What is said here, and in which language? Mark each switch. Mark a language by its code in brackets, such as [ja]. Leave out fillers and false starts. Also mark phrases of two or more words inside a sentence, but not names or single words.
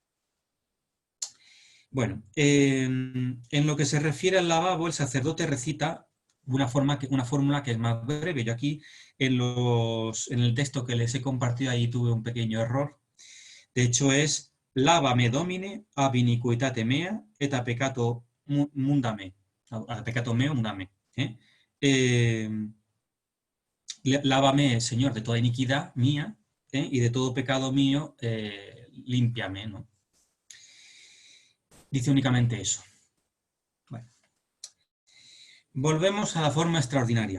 [es] Bueno, en lo que se refiere al lavabo, el sacerdote recita una fórmula que es más breve. Yo aquí, en el texto que les he compartido, ahí tuve un pequeño error. De hecho es, [la] lávame domine, ab iniquitate mea, et a peccato mundame. A peccato meo mundame. [es] Eh, lávame, Señor, de toda iniquidad mía, y de todo pecado mío, límpiame, ¿no? Dice únicamente eso. Bueno. Volvemos a la forma extraordinaria.